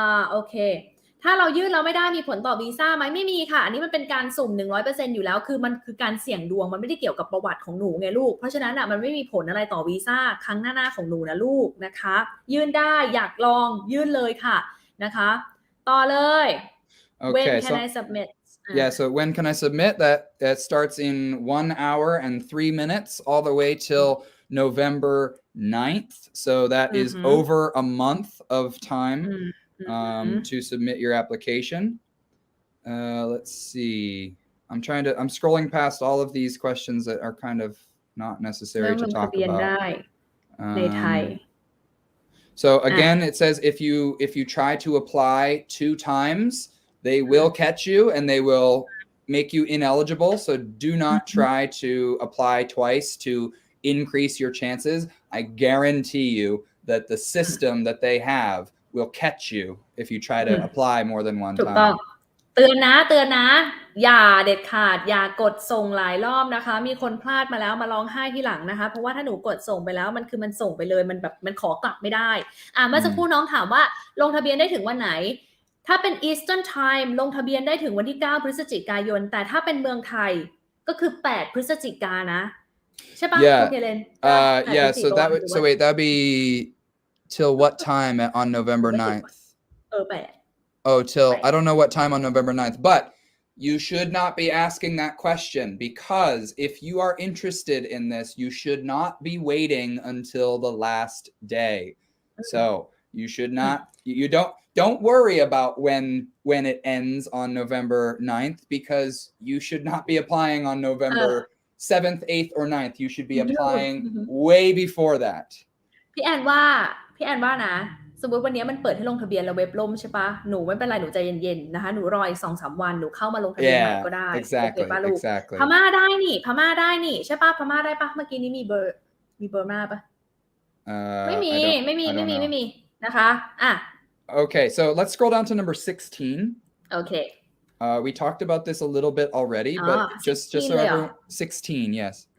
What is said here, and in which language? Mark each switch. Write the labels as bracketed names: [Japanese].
[Thai] โอเคถ้าเรายื่นเราไม่ได้มีผลต่อวีซ่าไหมไม่มีค่ะอันนี้มันเป็นการสุ่ม 100% อยู่แล้วคือมันคือการเสี่ยงดวงมันไม่ได้เกี่ยวกับประวัติของหนูไงลูกเพราะฉะนั้นมันไม่มีผลอะไรต่อวีซ่าครั้งหน้าของหนูนะลูกนะคะยื่นได้อยากลองยื่นเลยค่ะนะคะต่อเลย [English] When can I submit Yeah, so when can I submit? That starts in 1 hour and 3 minutes all the way till November 9th. So that is over a month of time. To submit your application. Let's see. I'm scrolling past all of these questions that are kind of not necessary to talk about. So again, it says if you try to apply 2 times, they will catch you and they will make you ineligible. So do not try to apply twice to increase your chances, I guarantee you that the system that they have will catch you if you try to apply more than one [Thai] ถูกต้อง [English] time. [Thai] เตือนนะอย่าเด็ดขาดอย่ากดส่งหลายรอบนะคะมีคนพลาดมาแล้วมาร้องไห้ที่หลังนะคะเพราะว่าถ้าหนูกดส่งไปแล้วมันส่งไปเลยมันแบบมันขอกลับไม่ได้เมื่อสักครู่น้องถามว่าลงทะเบียนได้ถึงวันไหนถ้าเป็น Eastern Time ลงทะเบียนได้ถึงวันที่9พฤศจิกายนแต่ถ้าเป็นเมืองไทยก็คือ8พฤศจิกายนนะใช่ปะ [English] Yeah. [Thai] เคเลน [English] Yeah, so that'd be till what time on November 9th? I don't know what time on November 9th, but you should not be asking that question because if you are interested in this, you should not be waiting until the last day. So you should not, you don't worry about when it ends on November 9th because you should not be applying on November 7th, 8th, or 9th. You should be applying way before that. [Thai] พี่แอนว่านะสมมติวันนี้มันเปิดให้ลงทะเบียนแล้วเว็บล่มใช่ปะหนูไม่เป็นไรหนูใจเย็นๆนะคะหนูรออีก 2-3 วันหนูเข้ามาลงทะเบียนใหม่ก็ได้ [English] exactly [Thai] พม่าได้นี่ใช่ปะพม่าได้ปะเมื่อกี้นี้มีเบอร์มาปะไม่มีนะคะ [English] Okay, so let's scroll down to number 16. Okay. We talked about this a little bit already, but just so everyone 16, yes.